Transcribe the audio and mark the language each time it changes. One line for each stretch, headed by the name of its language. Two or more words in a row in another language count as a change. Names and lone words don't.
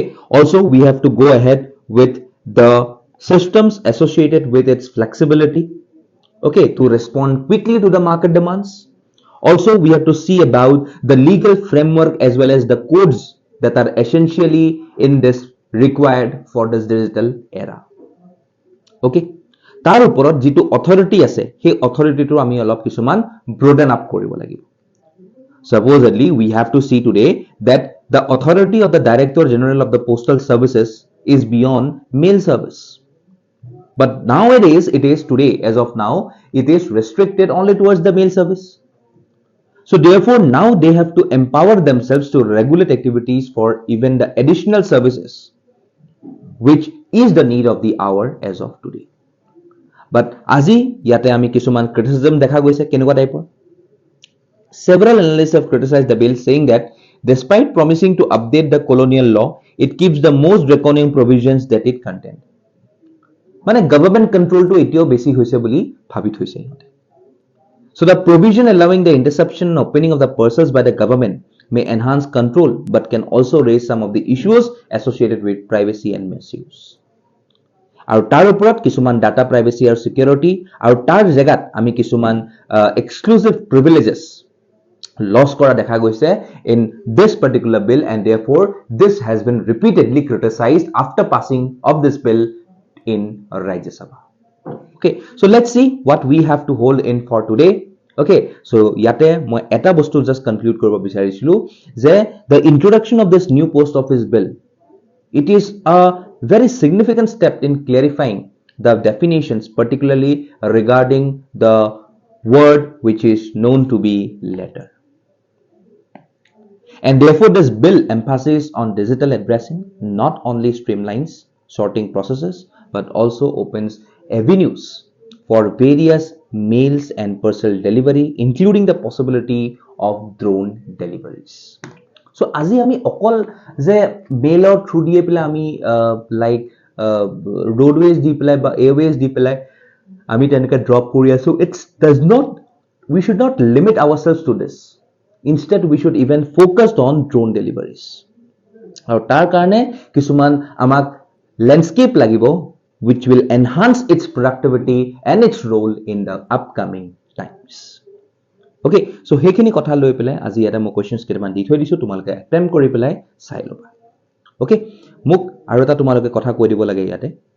English: Also, we have to go ahead with the systems associated with its flexibility, okay, to respond quickly to the market demands. Also, we have to see about the legal framework as well as the codes that are essentially in this required for this digital era, okay.
Assamese: তাৰ ওপৰত যিটো অথৰিটি আছে সেই অথৰিটিটো আমি অলপ কিছুমান ব্ৰডেন আপ কৰিব লাগিব.
English: Supposedly, we have to see today that the authority of the Director General of the Postal Services is beyond mail service. But nowadays, it is today, as of now, it is restricted only towards the mail service. So therefore, now they have to empower themselves to regulate activities for even the additional services, which is the need of the hour as of today. But
Assamese: আজি ইয়াতে আমি কিছুমান criticism দেখা গৈছে কেনেকুৱা টাইপৰ.
English: Several analysts have criticized the bill, saying that despite promising to update the colonial law, it keeps the most draconian provisions that it contained.
Assamese: মানে
English: government control
Assamese: to এতিয়াও বেছি হৈছে বুলি ভাবি থৈছে ইহঁতে.
English: So the provision allowing the interception and opening of the parcels by the government may enhance control but can also raise some of the issues associated with privacy and misuse.
Assamese: আৰু তাৰ ওপৰত কিছুমান
English: data privacy
Assamese: আৰু সিকিউৰিটি আৰু তাৰ জেগাত আমি কিছুমান
English: exclusive privileges loss
Assamese: কৰা দেখা গৈছে
English: in this particular bill, and therefore this has been repeatedly criticized after passing of this bill in Rajya Sabha. Okay, so let's see what we have to hold in for today. Okay, so
Assamese: ইয়াতে মই এটা বস্তু
English: just conclude
Assamese: কৰিব বিচাৰিছিলো যে
English: the introduction of this new post office bill, it is a very significant step in clarifying the definitions, particularly regarding the word which is known to be letter. And therefore, this bill emphasizes on digital addressing, not only streamlines sorting processes, but also opens avenues for various mails and parcel delivery, including the possibility of drone deliveries. So, as we all the mail or through DPL, like roadways DPL, airways DPL,
Assamese: আমি তেনেকৈ drop কৰি আছো.
English: It does not, we should not limit ourselves to this. Instead, we should even focus on drone deliveries.
Assamese: আৰু তাৰ কাৰণে কিছুমান আমাক landscape লাগিব,
English: which will enhance its productivity and its role in the upcoming times. Okay, so
Assamese: সেইখিনি কথা লৈ পেলাই আজি ইয়াতে মই questions কেইটামান দি থৈ দিছো, তোমালোকে attempt কৰি পেলাই চাই ল'বা. Okay, মোক আৰু এটা তোমালোকে কথা কৈ দিব লাগে ইয়াতে.